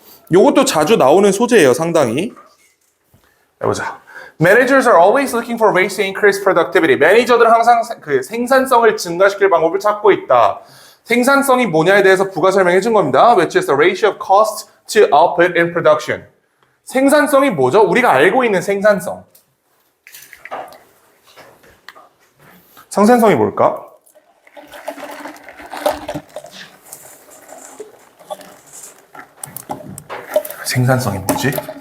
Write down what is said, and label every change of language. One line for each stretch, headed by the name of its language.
Korean: 요것도 자주 나오는 소재예요, 상당히. 해보자.
English: Managers are always looking for ways to increase productivity.
Korean: 매니저들은 항상 그 생산성을 증가시킬 방법을 찾고 있다. 생산성이 뭐냐에 대해서 부가 설명해 준 겁니다.
English: Which is the ratio of cost to output in production.
Korean: 생산성이 뭐죠? 우리가 알고 있는 생산성. 생산성이 뭘까? 생산성이 뭐지?